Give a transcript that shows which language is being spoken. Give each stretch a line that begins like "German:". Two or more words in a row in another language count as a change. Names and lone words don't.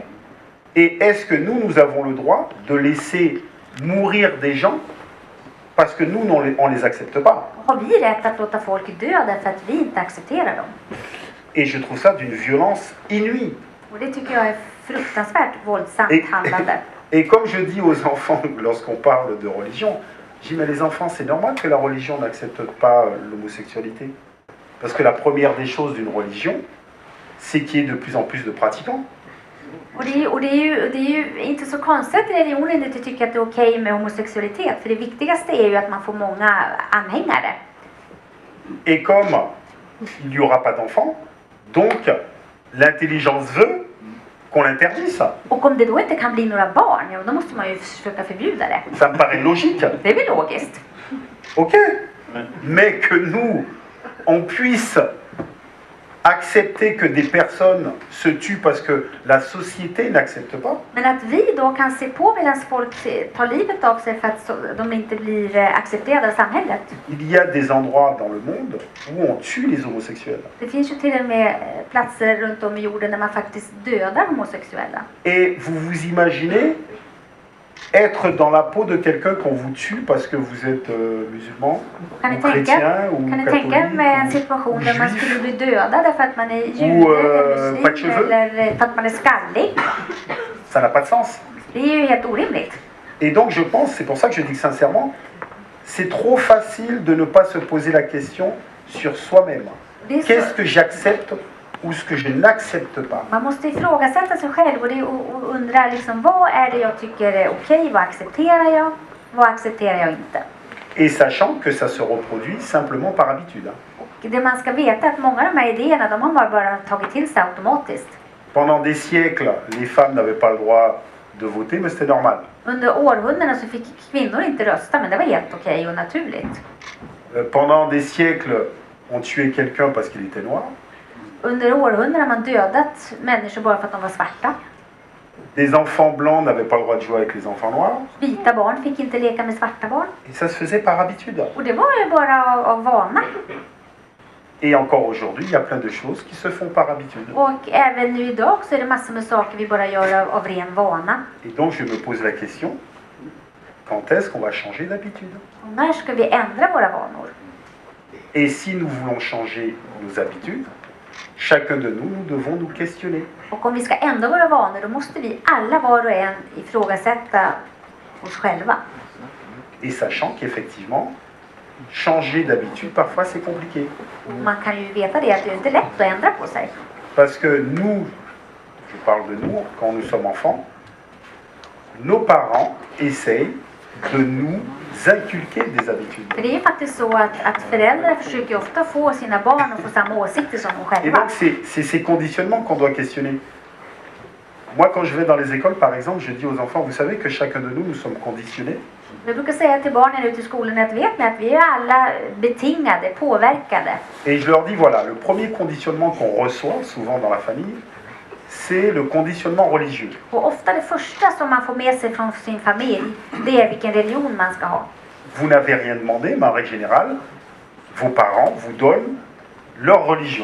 French: Et est-ce que nous avons le droit de laisser mourir des gens parce que nous, on les accepte pas?
Swedish: Har vi rätt att låta folk dö därför att vi inte accepterar dem?
French: Et je trouve ça d'une violence inouïe.
Swedish: Och det tycker jag är fruktansvärt våldsamt handlande.
French: Et comme je dis aux enfants lorsqu'on parle de religion, je dis mais les enfants, c'est normal que la religion n'accepte pas l'homosexualité. Parce que la première des choses d'une religion, c'est qu'il y ait de plus en plus de pratiquants.
Swedish: Och det är ju inte så konstigt att religionen inte tycker att det är okej med homosexualitet. För det viktigaste är ju att man får många anhängare.
French: Et comme il n'y aura pas d'enfants, donc l'intelligence veut qu'on l'interdise.
Swedish: Och om det då inte kan bli några barn, ja, då måste man ju försöka förbjuda det.
French: Ça me paraît logique.
Swedish: Det är väl logiskt.
French: Ok. Mais que nous, on puisse accepter que des personnes se tuent parce que la société n'accepte pas.
Swedish: Men att vi då kan se på medan folk tar livet av sig för att de inte blir accepterade av samhället.
French: Il y a des endroits dans le monde où on tue les homosexuels.
Swedish: Det finns ju till och med platser runt om i jorden där man faktiskt dödar homosexuella.
French: Et vous vous imaginez être dans la peau de quelqu'un qu'on vous tue parce que vous êtes musulman,
Swedish: Kan ni
French: ou chrétien,
Swedish: tänka,
French: ou
Swedish: kan ni tänka er med en
French: catholique,
Swedish: situation
French: ou
Swedish: där man
French: juif.
Swedish: skulle bli dödad därför att man är jude
French: Ou,
Swedish: eller
French: pas de
Swedish: muslim
French: cheveux.
Swedish: eller för att man är skallig?
French: Ça n'a pas de sens.
Swedish: Det är ju helt orimligt.
French: Et donc je pense, c'est pour ça que je dis que sincèrement, c'est trop facile de ne pas se poser la question sur soi-même.
Swedish: Det är så,
French: Qu'est-ce que j'accepte ou ce que je n'accepte pas?
Swedish: man måste ifrågasätta sig själv och undra liksom, vad är det jag tycker är okej, vad accepterar jag inte?
French: Et sachant que ça se reproduit simplement par habitude.
Swedish: Och det man ska veta är att många av de här idéerna, de har man bara tagit till sig automatiskt.
French: Pendant des siècles, les femmes n'avaient pas le droit de voter, mais c'était normal.
Swedish: Under århundraden så fick kvinnor inte rösta, men det var helt okej och naturligt.
French: Pendant des siècles, on tuait quelqu'un parce qu'il était noir.
Swedish: Under århundraden har man dödat människor bara för att de var svarta.
French: Les enfants blancs n'avaient pas le droit de jouer avec les enfants noirs.
Swedish: Vita barn fick inte leka med svarta barn.
French: Et ça se faisait par habitude.
Swedish: Och det var ju bara av vana.
French: Et encore aujourd'hui, il y a plein de choses qui se font par habitude.
Swedish: Och även nu idag så är det massor med saker vi bara gör av ren vana.
French: Et donc je me pose la question, quand est-ce qu'on va changer d'habitude?
Swedish: Och när ska vi ändra våra vanor?
French: Et si nous voulons changer nos habitudes, chacun de nous, nous devons nous questionner.
Swedish: Och om vi ska ändra våra vanor, då måste vi alla var och en ifrågasätta oss själva.
French: Et sachant qu'effectivement, changer d'habitude, parfois c'est compliqué.
Swedish: Och man kan ju veta det att det är inte lätt att ändra på sig.
French: Parce que nous, je parle de nous, quand nous sommes enfants, nos parents essayent de nous inculquer des habitudes.
Swedish: För det är ju faktiskt så att föräldrar försöker ofta få sina barn att få samma åsikter som de
French: Et
Swedish: själva.
French: donc c'est ces conditionnements qu'on doit questionner. Moi quand je vais dans les écoles par exemple, je dis aux enfants, vous savez que chacun de nous, nous sommes conditionnés.
Swedish: Jag brukar säga till barnen ute i skolan att vet ni att vi är alla betingade, påverkade.
French: Et je leur dis, voilà, le premier conditionnement qu'on reçoit souvent dans la famille, c'est le conditionnement religieux.
Swedish: Och ofta det första som man får med sig från sin familj, det är vilken religion man ska ha.
French: Vous n'avez rien demandé, mais en règle générale, vos parents vous donnent leur religion.